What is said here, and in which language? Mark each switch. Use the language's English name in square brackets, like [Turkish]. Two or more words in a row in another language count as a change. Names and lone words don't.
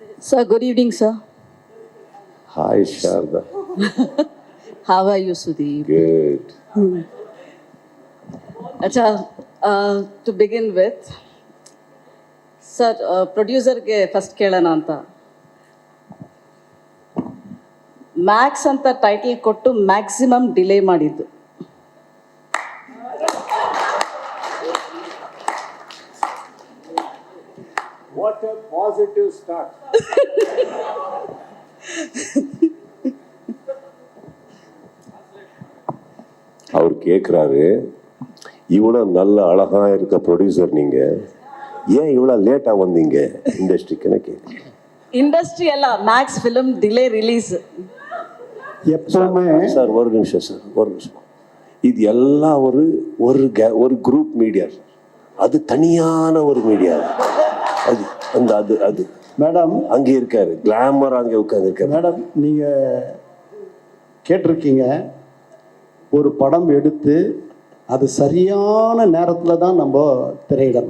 [English] Sir, good evening, sir. Hi, Sharda. How are you, Sudeep? Good. Acha, to begin with, sir, [Kannada] ಪ್ರೊಡ್ಯೂಸರ್ಗೆ ಫಸ್ಟ್ ಕೇಳೋಣ ಅಂತ. ಮ್ಯಾಕ್ಸ್ ಅಂತ ಟೈಟಲ್ ಕೊಟ್ಟು [English] maximum delay [Kannada] ಮಾಡಿದ್ದು. [English] What a positive start. [Tamil] அவர் கேட்குறாரு, இவ்வளோ நல்ல அழகா இருக்க ப்ரொடியூசர் நீங்க ஏன் இவ்வளோ லேட்டாக வந்தீங்க இண்டஸ்ட்ரிக்குன்னு கேட்குறேன். [English] ಇಂಡಸ್ಟ್ರಿ ಅಲ್ಲ, Max film delay release. [Tamil] எப்பவுமே சார் ஒரு நிமிஷம் சார், ஒரு நிமிஷம். இது எல்லாம் ஒரு [English] group media [Tamil] சார், அது தனியான ஒரு மீடியா. அது அந்த அது அது மேடம் அங்கே இருக்காரு, கிளாமர் அங்கே உட்காந்துருக்காரு. மேடம் நீங்கள் கேட்டிருக்கீங்க, ஒரு படம் எடுத்து அது சரியான நேரத்தில் தான் நம்ம திரையிடணும்.